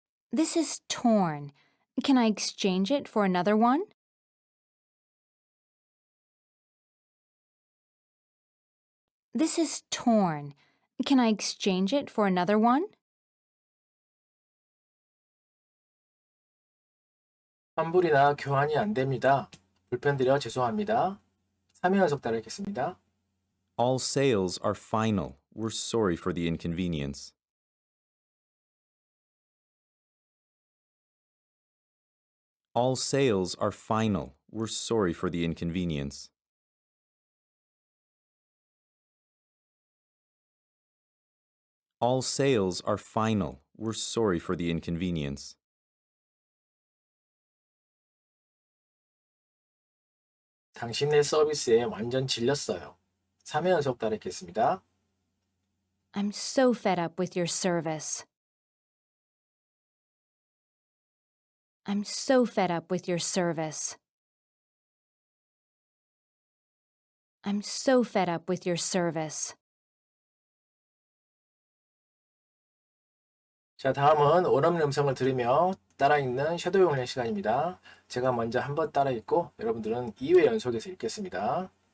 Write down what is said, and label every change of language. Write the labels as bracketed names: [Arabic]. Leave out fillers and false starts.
[English] This is torn. Can I exchange it for another one? This is torn. Can I exchange it for another one? [Korean] 환불이나 교환이 안 됩니다. 불편드려 죄송합니다. 3회 연속 따라 읽겠습니다. [English] All sales are final. We're sorry for the inconvenience. All sales are final. We're sorry for the inconvenience. All sales are final. We're sorry for the inconvenience. [Korean] 당신의 서비스에 완전 질렸어요. 3회 연속 따라 읽겠습니다. [English] I'm so fed up with your service. I'm so fed up with your service. I'm so fed up with your service. [Korean] 자, 다음은 원어민 음성을 들으며 따라 읽는 섀도우 훈련 시간입니다. 제가 먼저 한번 따라 읽고 여러분들은 2회 연속해서 읽겠습니다.